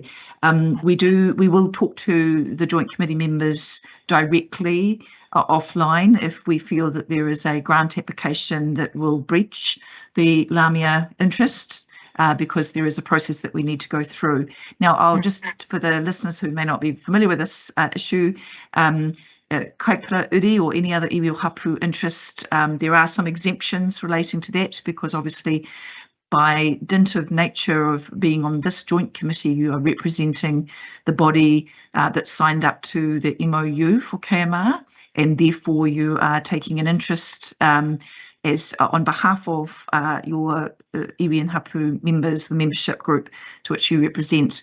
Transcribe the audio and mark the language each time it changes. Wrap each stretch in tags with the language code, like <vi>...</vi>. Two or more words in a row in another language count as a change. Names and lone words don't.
<en>We will talk to the Joint Committee members directly offline if we feel that there is a grant application that will breach the LAMIA interest, because there is a process that we need to go through. Now, I'll just, for the listeners who may not be familiar with this issue, Kaipara uri or any other</en> <mi>iwi o hapu</mi> <en>interest, there are some exemptions relating to that, because obviously by dint of nature of being on this joint committee, you are representing the body that signed up to the MOU for KMR, and therefore you are taking an interest as on behalf of your iwi and hapu members, the membership group to which you represent.</en>